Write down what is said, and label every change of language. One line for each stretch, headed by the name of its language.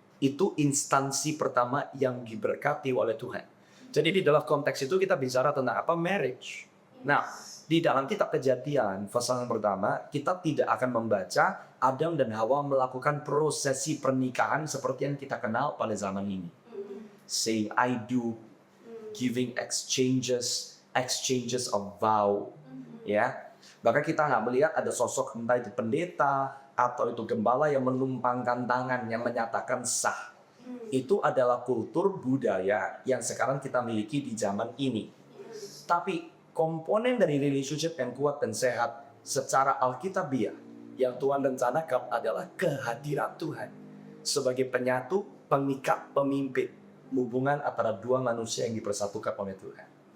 Indonesian: Itu instansi pertama yang diberkati oleh Tuhan. Jadi di dalam konteks itu kita bicara tentang apa? Marriage. Nah, di dalam kitab Kejadian pasal yang pertama, kita tidak akan membaca Adam dan Hawa melakukan prosesi pernikahan seperti yang kita kenal pada zaman ini.
English: Saying I do, giving exchanges of vow, ya.
Indonesian: Bahkan kita nggak melihat ada sosok entah itu pendeta atau itu gembala yang menumpangkan tangan yang menyatakan sah. Itu adalah kultur budaya yang sekarang kita miliki di zaman ini. Tapi komponen dari relationship yang kuat dan sehat secara alkitabiah yang Tuhan rencanakan adalah kehadiran Tuhan sebagai penyatu, pengikat, pemimpin hubungan antara dua manusia yang dipersatukan oleh Tuhan.